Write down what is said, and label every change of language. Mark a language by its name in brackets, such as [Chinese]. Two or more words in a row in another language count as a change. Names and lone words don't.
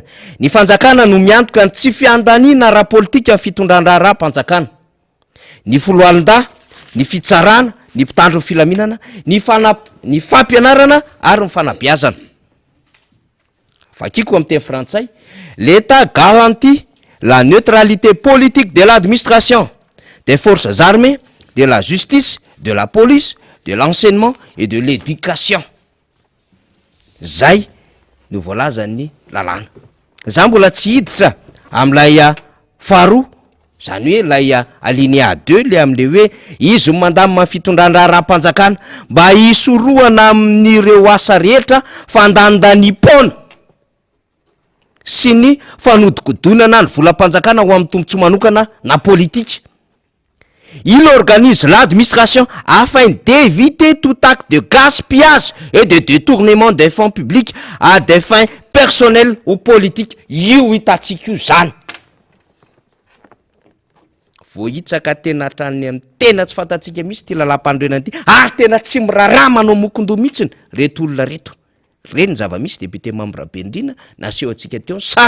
[Malagasy] ny fanjakana no miantoka ny tsy fiandanina raha politika ny fitondrandra raha mpanjakana ny foloalinda ny fitsarana ny mpitandro ny filaminana ny fampianarana ary ny fanabiazana vakiko amin'ny teny frantsay [French] l'état garantit la neutralité politique de l'administration des forces armées de la justice de la police de l'enseignement et de l'éducation [Malagasy] zay no voalazany lalàna za mbola tsy hiditra am'lay faharoa zany hoe lay alinéa 2 le am'le hoe izy mandamina fitondrandra raha-mpanjakana mba hisoroana amin'ireo asa rehetra fandandanipona sy ny fanodikodonana ny volam-panjakana ho amin'ny tombontsoa manokana na politique. [French] Il organise l'administration afin d'éviter tout acte de gaspillage et de détournement des fonds publics à des fins personnelles ou politiques. [Malagasy] Io hitatsika io zany. Vohitsaka tena hatrany amin'ny tena tsy fantatsika misy ty lalam-panorenana ty ary tena tsy miraharaha manao mokondo mihitsiny reto olona reto. Reny zava-misy député membre Bendrina naseho antsika teo sary.